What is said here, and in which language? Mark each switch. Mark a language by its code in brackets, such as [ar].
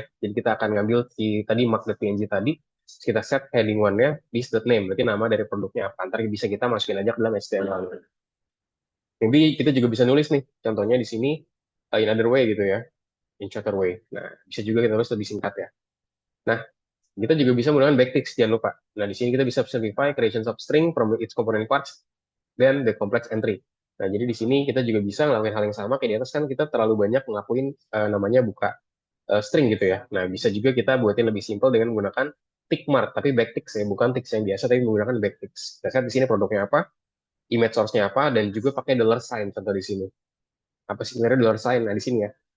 [id] Jadi kita akan ngambil di tadi mark.png tadi, kita set heading one-nya this.name, berarti nama dari produknya apa. Ntar bisa kita masukin aja ke dalam HTML. Jadi kita juga bisa nulis nih, contohnya di sini in other way gitu ya, in shorter way. Nah, bisa juga kita tulis lebih singkat ya. Nah, kita juga bisa menggunakan backticks, jangan lupa. [en] Nah, di sini kita bisa simplify creation of string from its component parts, then the complex entry. [id] Nah, jadi di sini kita juga bisa ngelakuin hal yang sama kayak di atas kan kita terlalu banyak ngelakuin namanya buka string gitu ya. Nah, bisa juga kita buatin lebih simpel dengan menggunakan tick mark, tapi backticks ya, bukan ticks yang biasa, tapi menggunakan backticks. Kita lihat di sini produknya apa, image source-nya apa, dan juga pakai dollar sign contoh di sini. Apa sih sebenarnya dollar sign? Nah, di sini ya.